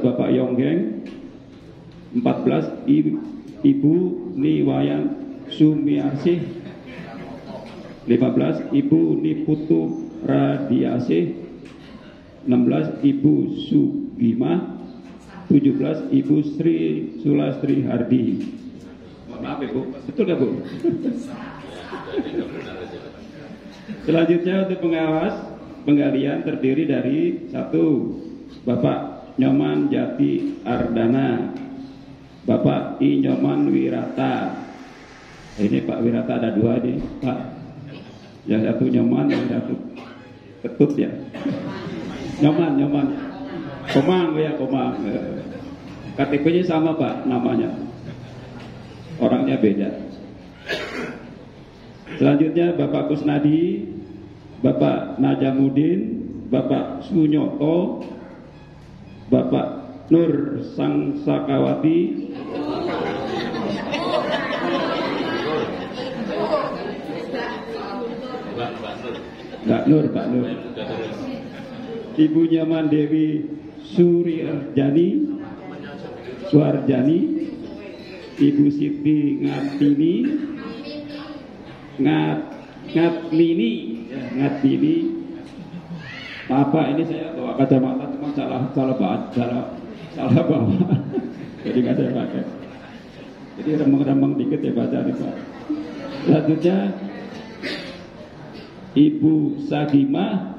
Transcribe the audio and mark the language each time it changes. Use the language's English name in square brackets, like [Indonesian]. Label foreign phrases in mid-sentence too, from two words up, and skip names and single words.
[Indonesian] Bapak Yonggeng, 14. Ibu Niwayan Sumiarsih, 15. Ibu Niputu Radiasih, 16. Ibu Sugimah, 17. Ibu Sri Sulastri Hardi. Maaf ya Bu, betul nggak Bu? Selanjutnya untuk pengawas penggalian terdiri dari 1. Bapak Nyoman Jati Ardana, Bapak I Nyoman Wirata. Ini Pak Wirata ada 2 nih Pak, yang satu Nyoman, yang satu Ketut ya. Nyoman Komang ya, Komang. KTP-nya sama Pak, namanya, orangnya beda. Selanjutnya Bapak Kusnadi, Bapak Najamuddin, Bapak Sunyoto, Bapak Nur Sangsakawati, Pak Nur, Ibu Nyaman Dewi Suarjani, Ibu Siti Ngatmini. Maaf Pak, ini saya bawa kacamata cuma salah bawa. Jadi nggak saya pakai. Jadi remeng-remeng dikit ya baca nih Pak. Selanjutnya Ibu Sagimah.